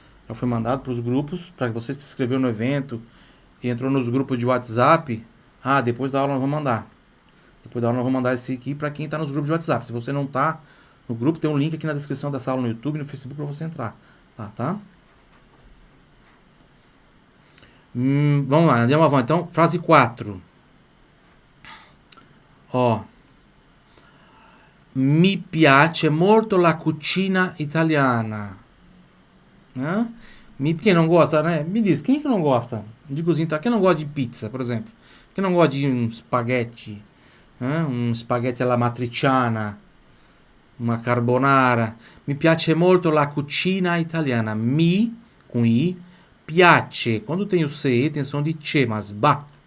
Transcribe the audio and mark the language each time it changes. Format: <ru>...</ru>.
<pt>Já foi mandado para os grupos. Para você se inscreveu no evento e entrou nos grupos de WhatsApp. Ah, depois da aula nós vamos mandar. Depois da aula nós vamos mandar esse aqui para quem está nos grupos de WhatsApp. Se você não está no grupo, tem um link aqui na descrição dessa aula no YouTube e no Facebook para você entrar. Tá? Vamos lá,</pt> <it>andiamo avanti.</it> <pt>Então, frase 4.</pt> <it>Ó. Mi piace molto la cucina italiana.</it> <pt>Quem não gosta, né? Me diz, quem que não gosta de cozinha italiana? Quem não gosta de pizza, por exemplo? Quem não gosta de um espaguete? Um espaguete</pt> <it>alla matriciana?</it> <pt>Uma carbonara?</pt> <it>Mi piace molto la cucina italiana.</it> <pt>Mi, com I, piace. Quando tem o CE, tem som de che, mas bace.</pt>